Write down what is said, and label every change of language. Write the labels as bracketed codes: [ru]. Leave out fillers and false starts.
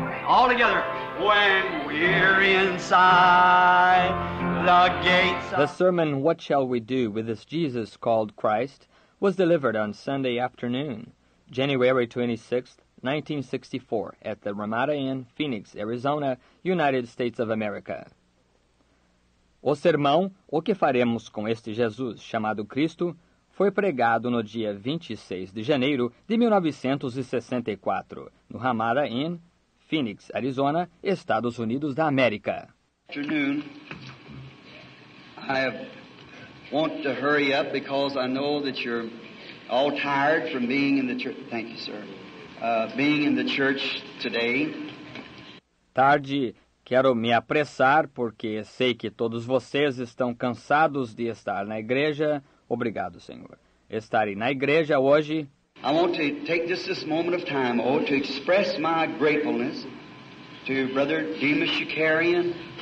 [en] All together, when we're inside the gates of... The sermon, What Shall We Do with This Jesus Called Christ, was delivered on Sunday afternoon, January 26, 1964, at the Ramada Inn, Phoenix, Arizona, United States of America. [pt] O sermão, O que Faremos com Este Jesus, chamado Cristo, foi pregado no dia 26 de janeiro de 1964, no Ramada Inn, Phoenix, Arizona, Estados Unidos da América. [en] Afternoon, I want to hurry up because I know that you're all tired from being in the church. Thank you, sir. Being in the church today. [pt] Tarde, quero me apressar porque sei que todos vocês estão cansados de estar na igreja. Obrigado, Senhor. Estarem na igreja hoje. [en] I want to take just this moment of time, to express my gratefulness to Brother Demas Shakarian.